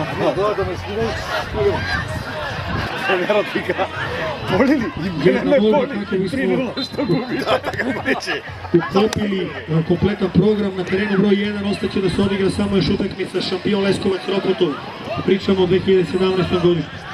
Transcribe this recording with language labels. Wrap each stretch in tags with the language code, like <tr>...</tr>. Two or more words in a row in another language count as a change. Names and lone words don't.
<sr>Da me skidaju. Вера вика, боли ли? И мене боли. 3-0 што губи. Uklopili kompletan program na terenu broj 1, ostaće da se odigra samo još utakmica šampion Leskovac Ropotov. Pričamo o 2017. godištu.</sr>